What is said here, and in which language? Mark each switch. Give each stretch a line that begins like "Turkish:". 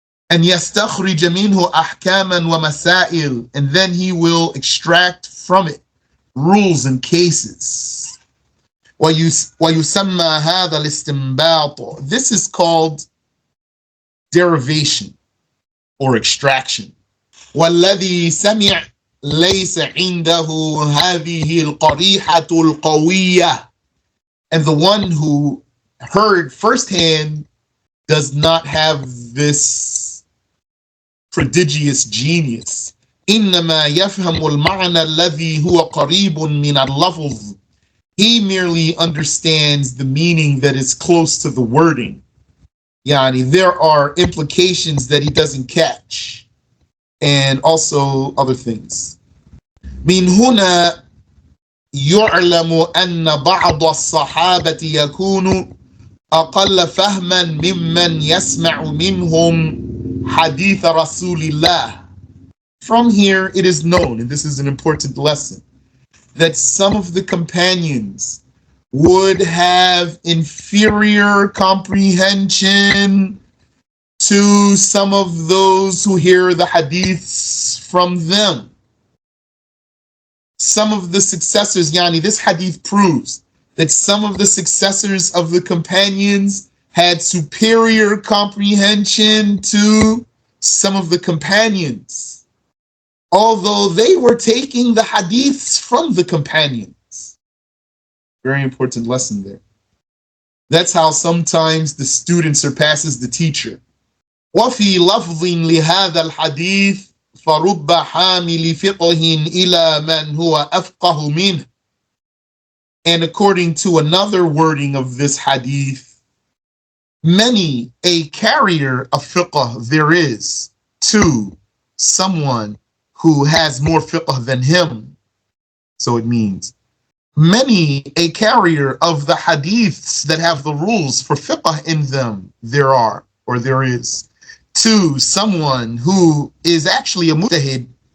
English: And
Arabic: يستخرج منه أحكاما ومسائل,
English: and then he will extract from it rules and cases.
Arabic: ويسمى هذا الاستنباط.
English: This is called derivation or extraction.
Arabic: والذي سمع ليس عنده هذه القريحة القوية.
English: And the one who heard firsthand does not have this prodigious genius.
Arabic: إنما يفهم المعنى الذي هو قريب من اللفظ.
English: He merely understands the meaning that is close to the wording. Yani, there are implications that he doesn't catch, and also other things.
Arabic: من هنا يعلم أن بعض الصحابة يكون أقل فهما ممن يسمع منهم حديث رسول الله.
English: From here it is known, and this is an important lesson, that some of the companions would have inferior comprehension to some of those who hear the hadiths from them. Some of the successors, yani this hadith proves that some of the successors of the companions had superior comprehension to some of the companions, although they were taking the hadiths from the companions. Very important lesson there. That's how sometimes the student surpasses the teacher.
Arabic: وفي لفظ لهذا الحديث فرب حامل فقه إلى من هو أفقه منه.
English: And according to another wording of this hadith, many a carrier of fiqh there is to someone who has more fiqh than him. So it means many a carrier of the hadiths that have the rules for fiqh in them there are, or there is, to someone who is actually a mujtahid.